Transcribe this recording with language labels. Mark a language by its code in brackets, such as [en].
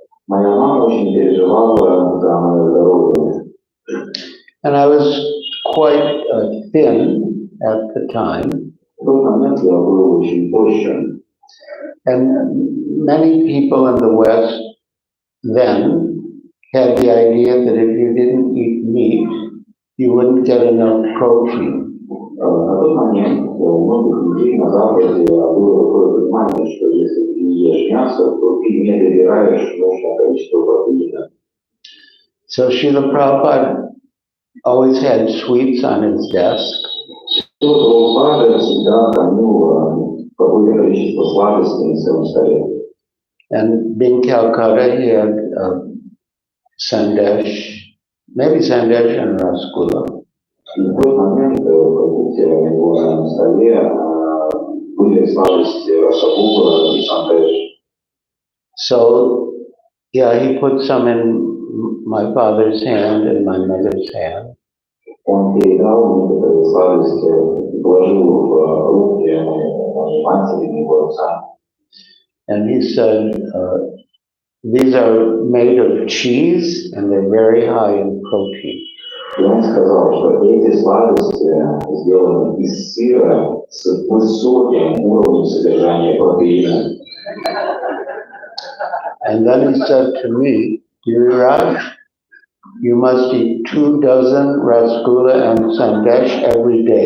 [ru] Моя мама очень переживала за мое здоровье. [en] And I was quite thin at the time. [ru] В тот момент я был очень тощим. [en] And many people in the West then had the idea that if you didn't eat meat, you wouldn't get enough protein. [ru] На тот момент у многих людей на Западе было такое понимание, что если ты не ешь мясо, то ты не добираешь нужное количество протеина. [en] So Srila Prabhupada always had sweets on his desk. [ru] Прабхупада всегда хранил какое-то количество сладостей на своем столе. [en] And being Calcutta, he had sandesh, maybe sandesh and rasgulla. [ru] И в тот момент у него на столе были сладости расагула и сандеш. [en] So, yeah, he put some in my father's hand and my mother's hand. [ru] Он передал некоторые сладости, положил в руки моей матери, моего отца. [en] And he said, these are made of cheese and they're very high in protein. [ru] И он сказал, что эти сладости сделаны из сыра с высоким уровнем содержания протеина. [en] And then he said to me, Giriraj, you must eat 24 rasgulla and sandesh every day.